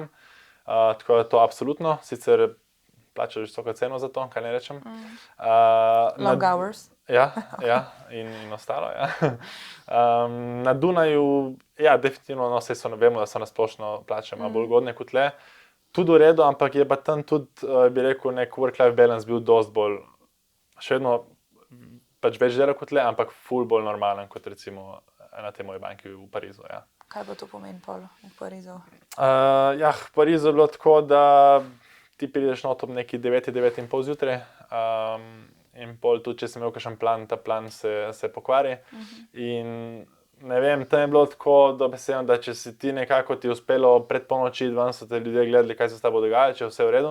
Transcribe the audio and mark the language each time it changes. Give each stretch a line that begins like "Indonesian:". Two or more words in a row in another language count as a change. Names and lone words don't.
Slovenian: Tako da to absolutno, sicer plačaš visoko ceno za to, kaj ne rečem.
English: Long hours.
Slovenian: In ostalo, Na Dunaju, definitivno, vemo, da so na splošno plače malo bolj ugodne kot tle. Tudi v redu, ampak je pa tam tudi, bi rekel, nek
English: work-life balance
Slovenian: bil dosti bolj, še vedno, pač več dela kot le, ampak ful bolj normalen kot recimo na tej moji banki v Parizu. Kaj pa to pomeni pol v Parizu? V Parizu je bilo tako, da ti prideš not ob neki 9:30 zjutraj in pol tudi, če sem imel kakšen plan, ta plan se pokvari in ne vem, tam je bilo tako dobesedno, da če si ti nekako ti uspelo pred polnoči, ven so te ljudje gledali, kaj se s tabo dogaja, če je vse v redu.